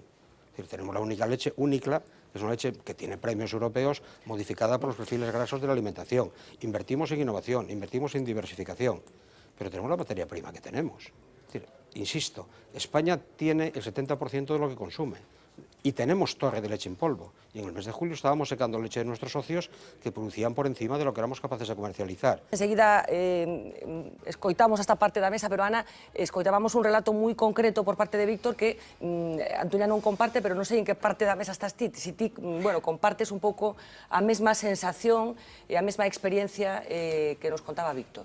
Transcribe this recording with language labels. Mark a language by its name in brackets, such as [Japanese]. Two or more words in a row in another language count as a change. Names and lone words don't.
[Spanish] Es decir, tenemos la única leche, Unicla, que es una leche que tiene premios europeos, modificada por los perfiles grasos de la alimentación. Invertimos en innovación, invertimos en diversificación, pero tenemos la materia prima que tenemos. Es decir, insisto, España tiene el 70% de lo que consume. Y tenemos torre de leche en polvo. Y en el mes de julio estábamos secando leche de nuestros socios que producían por encima de lo que éramos capaces de comercializar. [Galician] Enseguida escoitamos esta parte da mesa, pero Ana, escoitábamos un relato moi concreto por parte de Víctor que Antuña non comparte, pero non sei en que parte da mesa estás ti. Si ti, bueno, compartes un pouco a mesma sensación e a mesma experiencia que nos contaba Víctor.